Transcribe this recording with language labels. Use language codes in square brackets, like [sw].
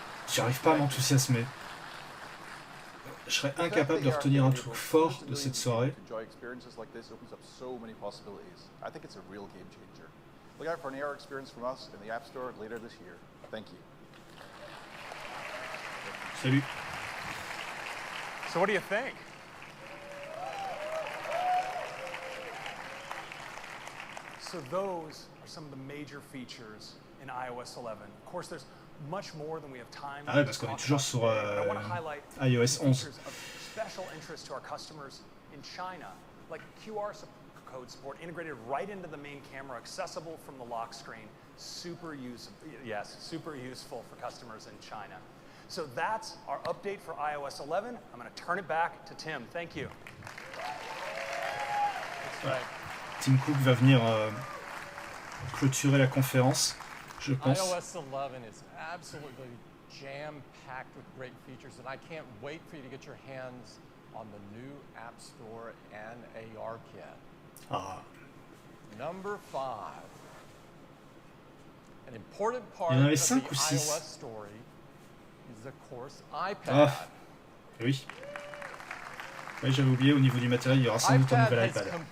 [fr] J'arrive pas à m'enthousiasmer. Je serais incapable de retenir un truc fort de cette soirée. [en] Enjoy experiences like this opens up so many possibilities. I think it's a real game changer. Look out for an AR experience from us in the App Store later this year. Thank you. [fr] Salut. [en] So what do you think? So those are some of the major features in iOS 11. Of course, there's much more than we have time [fr] Ah ouais, parce qu'on est toujours sur iOS 11. [en] Special interest to our customers in China, like QR code support integrated right into the main camera, accessible from the lock screen. Super useful for customers in China. So that's our update for iOS 11. I'm going to turn it back to Tim. Thank you. That's right. [fr] Tim Cook va venir clôturer la conférence, je pense. [en] iOS 11 is absolutely jam-packed with great features, and I can't wait for you to get your hands on the new App Store and ARKit. Ah. Number 5. An important part [fr] Il y en avait [en] of the [fr] 5 ou 6. [en] iOS story is, of course, iPad. [fr] Ah, oui. Oui, j'avais oublié, au niveau du matériel, il y aura sans doute un nouvel iPad.